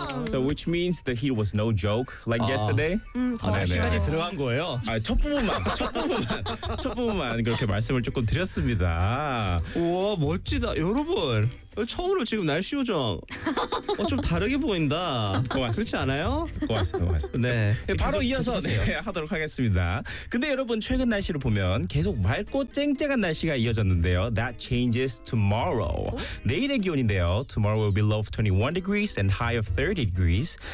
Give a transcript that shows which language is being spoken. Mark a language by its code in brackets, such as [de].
[en] So which means the heat was no joke like yesterday. [ko] 날씨까지 들어간 거예요. 아, 첫 부분만 그렇게 말씀을 조금 드렸습니다. 우와 멋지다, 여러분. 처음으로 지금 날씨 요정 좀 다르게 보인다. 고맙습니다. 그렇지 않아요? 고맙습니다. 네. 바로 이어서 네, 하도록 하겠습니다. 근데 여러분 최근 날씨를 보면 계속 맑고 쨍쨍한 날씨가 이어졌는데요. [en] That changes tomorrow. [ko] 내일의 기온인데요. [en] Tomorrow will be low of 21 degrees and high of 30 degrees.